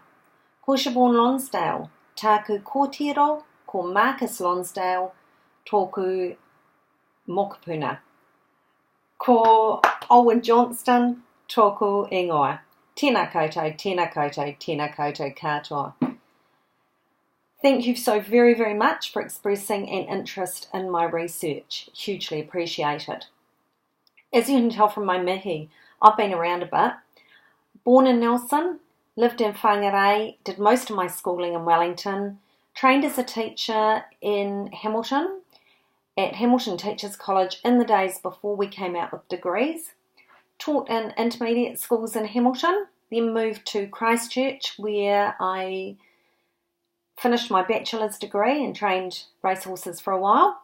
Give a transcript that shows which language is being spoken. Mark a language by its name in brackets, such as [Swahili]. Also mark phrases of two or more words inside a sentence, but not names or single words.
[Māori] Ko Siobhan Lonsdale, tāku kōtiro, ko Marcus Lonsdale, tōku mokopuna. Ko Owen Johnston, tōku ingoa. Tēnā koutou, tēnā koutou, tēnā koutou katoa. [English] Thank you so very, very much for expressing an interest in my research. Hugely appreciated. As you can tell from my mihi, I've been around a bit. Born in Nelson, lived in Whangarei, did most of my schooling in Wellington, trained as a teacher in Hamilton, at Hamilton Teachers College in the days before we came out with degrees, taught in intermediate schools in Hamilton, then moved to Christchurch where I finished my bachelor's degree and trained racehorses for a while.